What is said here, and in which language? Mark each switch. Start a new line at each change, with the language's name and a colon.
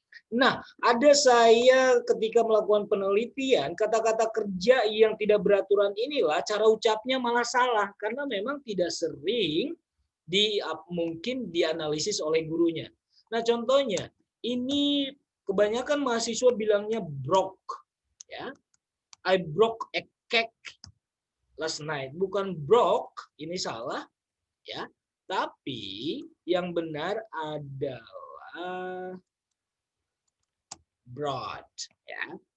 Indonesian: Nah, ada saya ketika melakukan penelitian, kata-kata kerja yang tidak beraturan inilah cara ucapnya malah salah karena memang tidak sering mungkin dianalisis oleh gurunya. Nah, contohnya ini kebanyakan mahasiswa bilangnya broke, ya.
English: I broke a cake last night.
Indonesian: Bukan broke, ini salah, ya. Tapi yang benar adalah brought, ya.